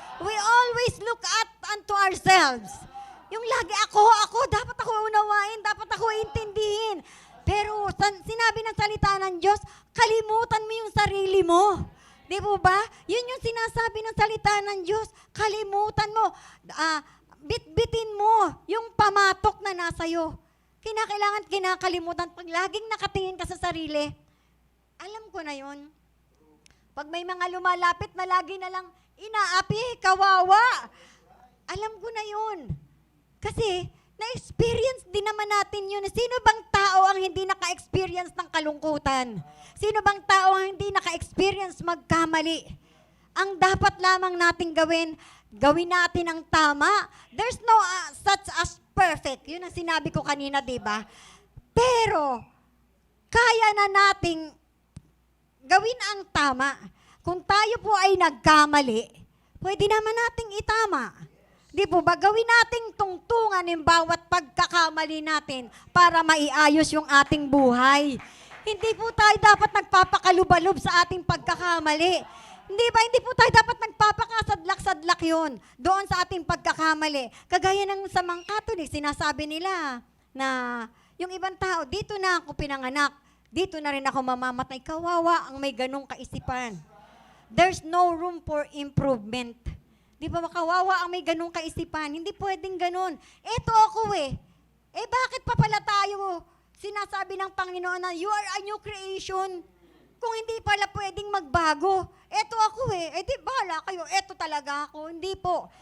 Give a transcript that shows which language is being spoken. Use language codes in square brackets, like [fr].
[en] We always look unto ourselves. [tl] Yung lagi ako, dapat ako unawain, dapat ako intindihin. Pero sinabi ng salita ng Diyos, kalimutan mo yung sarili mo. Di po ba? Yun yung sinasabi ng salita ng Diyos. Kalimutan mo. Bitbitin mo yung pamatok na nasa iyo. Kinakalimutan. Pag laging nakatingin ka sa sarili, alam ko na yun. Pag may mga lumalapit na lagi na lang, inaapi, kawawa. Alam ko na yun. Kasi, na-experience din naman natin yun. Sino bang tao ang hindi naka-experience ng kalungkutan? Sino bang tao ang hindi naka-experience magkamali? Ang dapat lamang natin gawin natin ang tama. [en] There's no such as perfect. [tl] Yun ang sinabi ko kanina, di ba? Pero, kaya na nating gawin ang tama. Kung tayo po ay nagkamali, pwede naman nating itama. Di po ba, gawin nating tungtungan yung bawat pagkakamali natin para maiayos yung ating buhay. Hindi po tayo dapat nagpapakalubalub sa ating pagkakamali. Hindi ba, hindi po tayo dapat nagpapakasadlak-sadlak yun doon sa ating pagkakamali. Kagaya ng sa mga Katolik, sinasabi nila na yung ibang tao, dito na ako pinanganak, dito na rin ako mamamatay. Kawawa ang may ganong kaisipan. [en] There's no room for improvement. [tl] Di ba makawawa ang may ganung kaisipan? Hindi pwedeng ganun. Eto ako bakit pa pala tayo sinasabi ng Panginoon na [en] you are a new creation? [tl] Kung hindi pala pwedeng magbago. Eto ako di bahala kayo. Eto talaga ako. Hindi po.